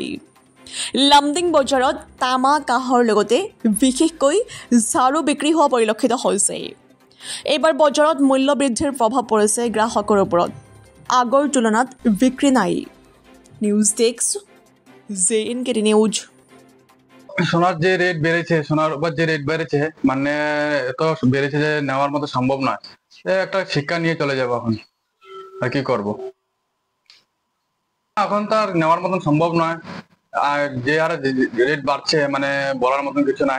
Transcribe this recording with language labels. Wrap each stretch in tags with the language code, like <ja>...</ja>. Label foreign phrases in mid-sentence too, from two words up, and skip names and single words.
<as>লামডিং বজাৰত তামা কাঁহৰ লগতে বিশেষকৈ ঝাৰু বিক্ৰী হোৱা পৰিলক্ষিত হৈছে। এইবাৰ বজাৰত মূল্য বৃদ্ধিৰ প্ৰভাৱ পৰিছে গ্ৰাহকৰ ওপৰত। আগৰ তুলনাত বিক্ৰী নাই।</as> <en>news desk</en> <as>JNK নিউজ।</as> <bn>সোনার যে রেট বেড়েছে, সোনার উপর যে রেট বেড়েছে, মানে এত বেড়েছে যে নেওয়ার মতো সম্ভব নয়। একটা শিক্ষা নিয়ে চলে যাবো এখন, আর কি করব। এখন তো আর নেওয়ার মতন সম্ভব নয়। আর যে হারে রেট বাড়ছে, মানে বলার মতন কিছু নাই।</bn>